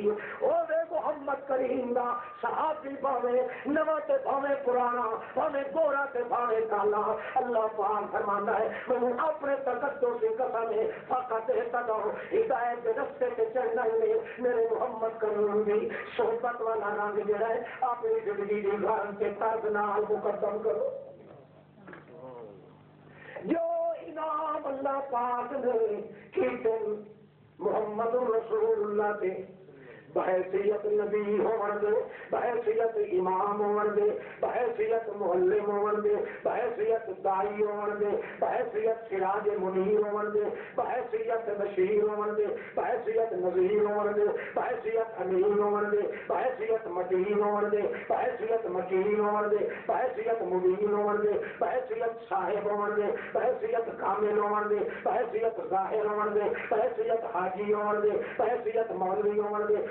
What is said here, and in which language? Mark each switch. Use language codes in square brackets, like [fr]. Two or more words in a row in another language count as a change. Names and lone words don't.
[pa] ہے اور محمد کریم دا صحابی بھاوے نواں تے بھاوے پرانا بھاوے گورا تے بھاوے کالا [ur] اللہ پاک فرماتا ہے میں اپنے تقدس کی قسم ہے [pa] فقط اہتداء ہدایت کے رستے تے چلنا ہے میرے محمد کریم دی صحبت والا رنگ جڑا ہے اپنی زندگی دی گھر کے طرز نال مقدم کرو جو انعام اللہ پاک نے کیتے محمد رسول اللہ کے بحیثیت نبی ہون دے بحیثیت امام ہون دے بحیثیت معلم ہون دے بحیثیت دائی ہون دے بحیثیت سراج منیر ہون دے بحیثیت بشیر ہون دے بحیثیت نذیر ہون دے بحیثیت امین ہون دے بحیثیت متین ہون دے بحیثیت مکین ہون دے بحیثیت مبین ہون دے بحیثیت صاحب ہون دے بحیثیت کامل ہون دے بحیثیت ظاہر ہون دے بحیثیت حاجی ہون دے بحیثیت مولوی ہون دے